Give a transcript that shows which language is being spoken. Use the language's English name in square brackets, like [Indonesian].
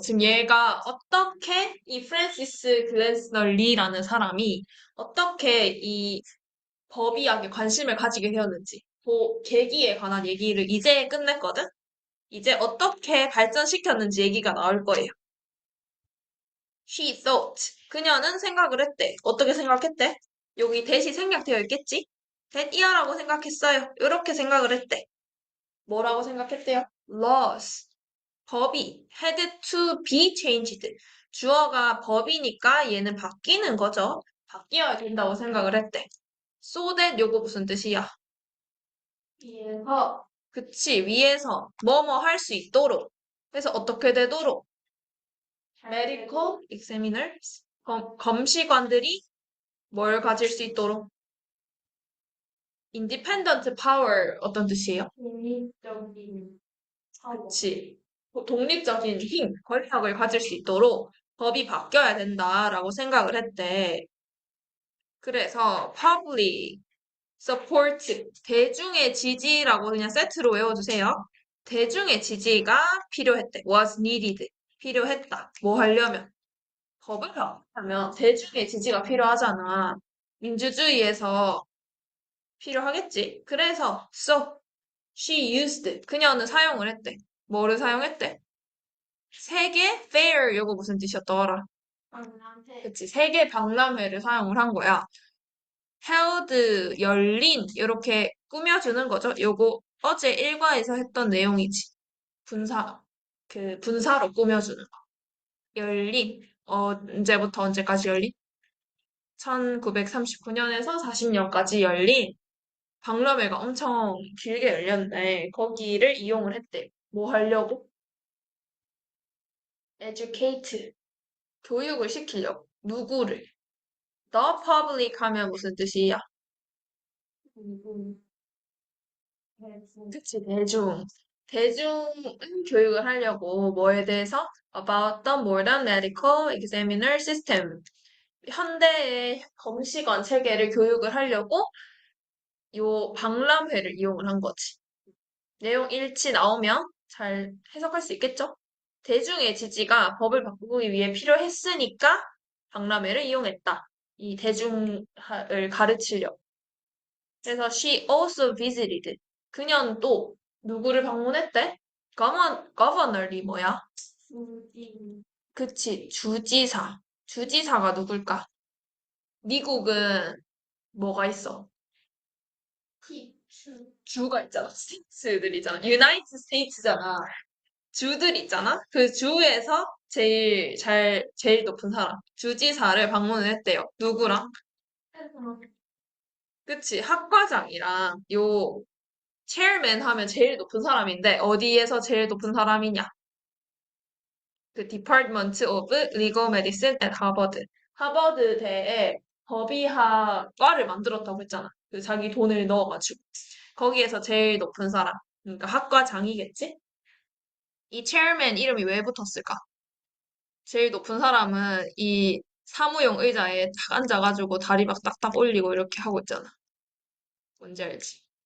[Korean] 지금 얘가 어떻게 이 프랜시스 글래스너 리라는 사람이 어떻게 이 법의학에 관심을 가지게 되었는지 그 계기에 관한 얘기를 이제 끝냈거든? 이제 어떻게 발전시켰는지 얘기가 나올 거예요. [English] She thought. [Korean] 그녀는 생각을 했대. 어떻게 생각했대? 여기 대시 생략되어 있겠지? that 이하라고 생각했어요. 이렇게 생각을 했대. 뭐라고 생각했대요? laws. 법이 [English] had to be changed. [Korean] 주어가 법이니까 얘는 바뀌는 거죠. 바뀌어야 된다고 생각을 했대. so that 요거 무슨 뜻이야? 위에서. 그치, 위에서 뭐뭐 할 수 있도록. 그래서 어떻게 되도록? medical examiners. 검시관들이 뭘 가질 수 있도록? independent power 어떤 뜻이에요? 독립적인 그치. 독립적인 힘, 권력을 가질 수 있도록 법이 바뀌어야 된다라고 생각을 했대. 그래서 public support, 대중의 지지라고 그냥 세트로 외워주세요. 대중의 지지가 필요했대. [English] was needed. [Korean] 필요했다. 뭐 하려면? 법을 바꾸려면 대중의 지지가 필요하잖아. 민주주의에서 필요하겠지. 그래서 [English] so she used. [Korean] 그녀는 사용을 했대. 뭐를 사용했대? 세계 fair 요거 무슨 뜻이었더라? 박람회. 그치, 세계 박람회를 사용을 한 거야. held 열린 이렇게 꾸며주는 거죠. 요거 어제 일과에서 했던 내용이지. 분사 분사로 꾸며주는 거. 열린 언제부터 언제까지 열린? 1939년에서 40년까지 열린 박람회가 엄청 길게 열렸는데 거기를 이용을 했대. 뭐 하려고? educate 교육을 시키려고. 누구를? [English] The public [Korean] 하면 무슨 뜻이야? 그치, 대중. 대중은 교육을 하려고 뭐에 대해서? [English] About the modern medical examiner system. [Korean] 현대의 검시관 체계를 교육을 하려고 요 박람회를 이용을 한 거지. 내용 일치 나오면 잘 해석할 수 있겠죠? 대중의 지지가 법을 바꾸기 위해 필요했으니까 박람회를 이용했다. 이 대중을 가르치려고. 그래서 [English] she also visited. [Korean] 그녀는 또 누구를 방문했대? governor이 뭐야? 그치, 주지사. 주지사가 누굴까? 미국은 뭐가 있어? 주가 있잖아. 스테이츠들이잖아. 유나이티드 스테이츠잖아. 주들 있잖아. 그 주에서 제일 높은 사람. 주지사를 방문을 했대요. 누구랑? 그치, 학과장이랑 요 체어맨 하면 제일 높은 사람인데 어디에서 제일 높은 사람이냐? [English] 그 Department of Legal Medicine at Harvard. [Korean] 하버드대에 법의학과를 만들었다고 했잖아. 그 자기 돈을 넣어가지고. 거기에서 제일 높은 사람. 그러니까 학과장이겠지? 이 체어맨 이름이 왜 붙었을까? 제일 높은 사람은 이 사무용 의자에 딱 앉아가지고 다리 막 딱딱 올리고 이렇게 하고 있잖아. 뭔지 알지?